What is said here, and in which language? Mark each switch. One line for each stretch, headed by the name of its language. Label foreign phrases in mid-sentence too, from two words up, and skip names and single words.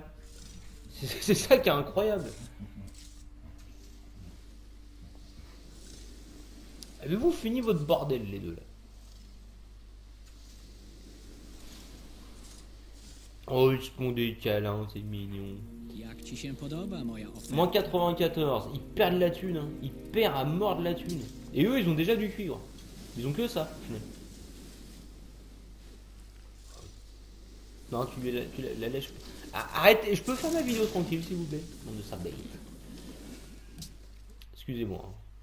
French: C'est ça qui est incroyable. Avez-vous fini votre bordel les deux là? Oh ils se font des câlins, c'est mignon.
Polish: Jak ci się podoba moja oferta?
French: Moins 94, ils perdent la thune, hein. Ils perdent à mort de la thune. Et eux ils ont déjà du cuivre. Ils ont que ça, finalement. Non, tu la lèches. Ah, arrêtez, je peux faire ma vidéo tranquille s'il vous plaît. Nom de sardeille. Excusez-moi. Hein.